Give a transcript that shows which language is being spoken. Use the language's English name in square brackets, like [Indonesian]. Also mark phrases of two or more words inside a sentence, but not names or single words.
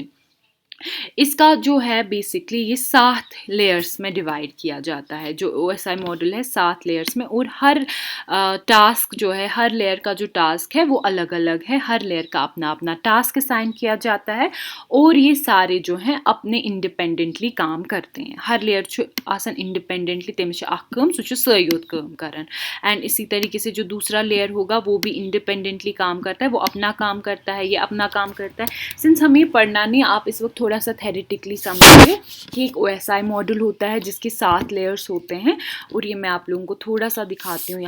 [Hindi] इसका जो है बेसिकली ये 7 लेयर्स में डिवाइड किया जाता है। जो OSI मॉडल है 7 लेयर्स में, और हर टास्क जो है, हर लेयर का जो टास्क है वो अलग अलग है। हर लेयर का अपना अपना टास्क असाइन किया जाता है और ये सारे जो हैं अपने इंडिपेंडेंटली काम करते हैं। [Kashmiri] हर लेयर छु आसन इंडिपेंडेंटली तमिस कम सह सयोत काम करन, [Hindi] एंड इसी तरीके से जो दूसरा लेयर होगा वो भी इंडिपेंडेंटली काम करता है, वो अपना काम करता है, ये अपना काम करता है। सिंस हमें पढ़ना नहीं, आप इस वक्त थोड़ा सा थेरेटिकली समझिए कि एक OSI मॉडल होता है जिसके 7 लेयर्स होते हैं, और ये मैं आप लोगों को थोड़ा सा दिखाती हूँ।